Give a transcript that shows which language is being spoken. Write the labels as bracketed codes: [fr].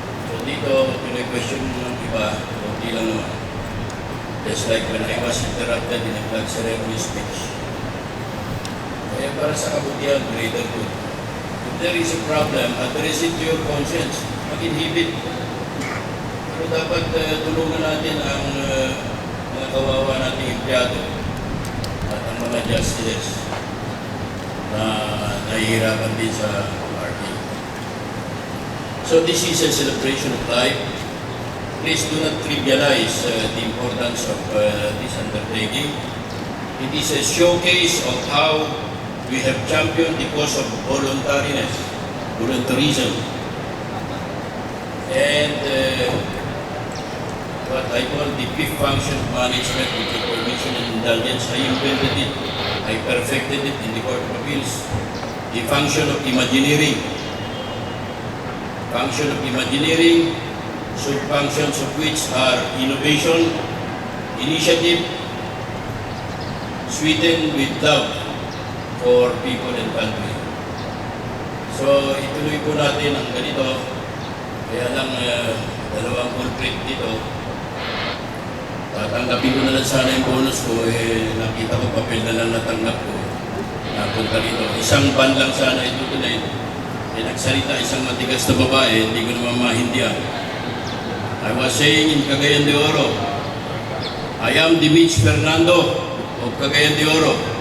[tl] So dito, question ng iba, hindi lang naman. [en] Just like when I was interrupted in a flag ceremony speech. [tl] Kaya para sa kabutihan, [en] greater good. If there is a problem, address it to your conscience. [tl] Mag-inhibit. Pero dapat tulungan natin ang mga kawawa nating empleyado at ang mga justices na nahihirapan din sa parking. [en] So this is a celebration of life. Please do not trivialize the importance of this undertaking. It is a showcase of how we have championed the cause of voluntariness, voluntarism, and what I call the fifth function of management, with your permission and indulgence. I invented it, I perfected it in the Court of Appeals. The function of Imagineering. Function of Imagineering, sub-functions of which are innovation, initiative, sweetened with love for people and country. [tl] So, ituloy po natin ang ganito. Kaya lang, dalawang culprit dito. Tatanggapin ko na lang sana yung bonus ko. Nakita ko papel na lang natanggap ko. Napunta dito. Isang ban lang sana ito tuloy. Nagsalita isang matigas na babae, hindi ko naman mahindihan. [en] I was saying in Cagayan de Oro, I am the Mitch Fernando of Cagayan de Oro.